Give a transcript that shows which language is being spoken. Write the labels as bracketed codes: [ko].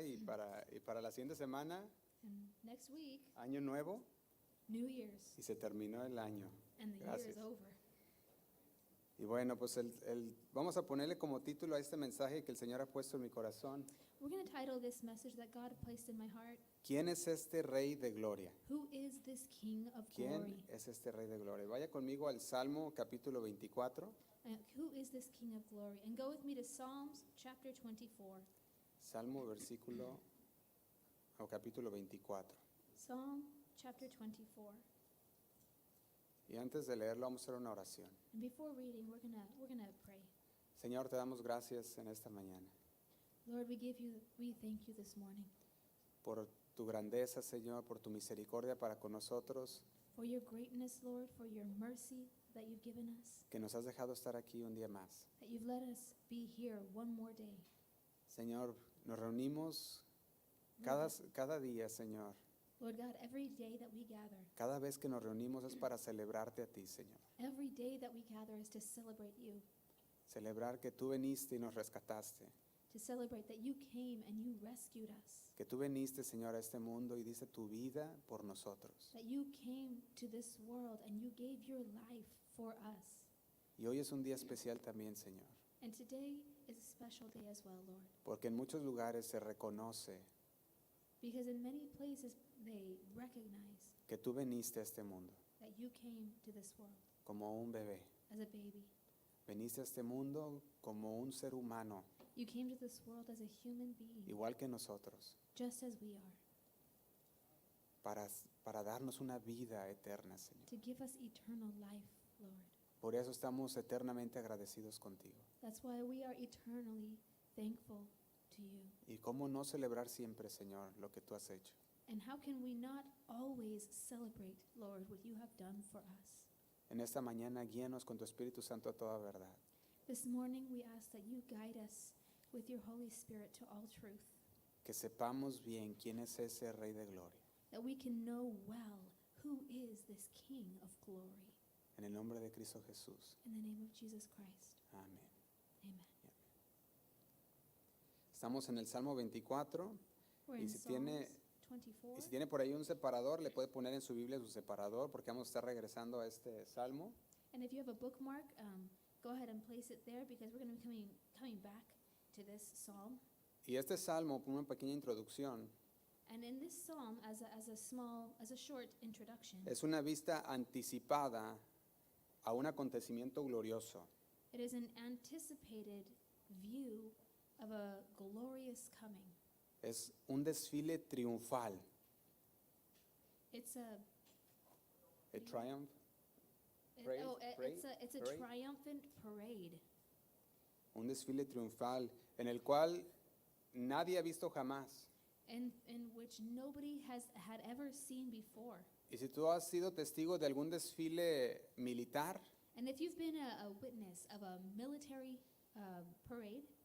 [es] Y para la siguiente semana, [en] And next week, [es] año nuevo, [en] New Year's, [es] y se terminó el año. [en] and the year [es] Gracias. [en] is over. [es] Y bueno, pues vamos a ponerle como título a este mensaje que el Señor ha puesto en mi corazón. [en] We're going to title this message that God placed in my heart, [es] ¿Quién es este Rey de Gloria? [en] Who is this King of [es] ¿Quién [en] Glory? [es] es este Rey de Gloria? Vaya conmigo al Salmo capítulo 24. [en] Who is this King of Glory? And go with me to Psalms chapter 24. [es] Salmo capítulo 24. [en] Psalm chapter 24. [es] Y antes de leerlo vamos a hacer una oración. [en] And before reading, we're gonna pray. [es] Señor, te damos gracias en esta mañana [en] Lord, we thank you this morning [es] por tu grandeza, Señor, por tu misericordia para con nosotros, [en] for your greatness, Lord, for your mercy that you've given us, [es] que nos has dejado estar aquí un día más. [en] that you've let us be here one more day. [es] Señor, nos reunimos cada día, Señor. [en] Lord God, every day that we gather, [es] Cada vez que nos reunimos es para celebrarte a ti, Señor. [en] every day that we gather is to celebrate you, [es] Celebrar que tú veniste y nos rescataste. [en] to celebrate that you came and you rescued us, [es] Que tú veniste, Señor, a este mundo y diste tu vida por nosotros. [en] that you came to this world and you gave your life for us. [es] Y hoy es un día especial también, Señor. [en] And today is a special day as well, Lord, [es] Porque en muchos lugares se reconoce [en] because in many places they recognize [es] que tú veniste a este mundo [en] that you came to this world [es] como un bebé. [en] as a baby. [es] Veniste a este mundo como un ser humano, [en] You came to this world as a human being, [es] igual que nosotros, [en] just as we are, [es] para darnos una vida eterna, Señor. [en] to give us eternal life, Lord. [es] Por eso estamos eternamente agradecidos contigo. [en] That's why we are eternally thankful to you. [es] Y cómo no celebrar siempre, Señor, lo que tú has hecho. [en] And how can we not always celebrate, Lord, what you have done for us? [es] En esta mañana, guíanos con tu Espíritu Santo a toda verdad. [en] This morning we ask that you guide us with your Holy Spirit to all truth, [es] Que sepamos bien quién es ese Rey de Gloria. [en] that we can know well who is this King of glory. [es] En el nombre de Cristo Jesús. [en] In the name of Jesus Christ, [es] Amén. [en] amen. [es] Estamos en el Salmo 24. [en] We're [es] Y [en] in [es] si tiene- [en] Psalms 24. [es] Y si tiene por ahí un separador, le puede poner en su Biblia su separador, porque vamos a estar regresando a este Salmo. [en] And if you have a bookmark, go ahead and place it there because we're going to be coming back to this psalm. [es] Y este Salmo, por una pequeña introducción, [en] And in this psalm, as a short introduction, [es] es una vista anticipada a un acontecimiento glorioso. [en] it is an anticipated view of a glorious coming. [es] Es un desfile triunfal. [en] It's a Triumph. Parade, it's a parade. triumphant parade. [es] Un desfile triunfal en el cual nadie ha visto jamás. [en] In which nobody had ever seen before. [es] Y si tú has sido testigo de algún desfile militar, [en] And if you've been a witness of a military parade,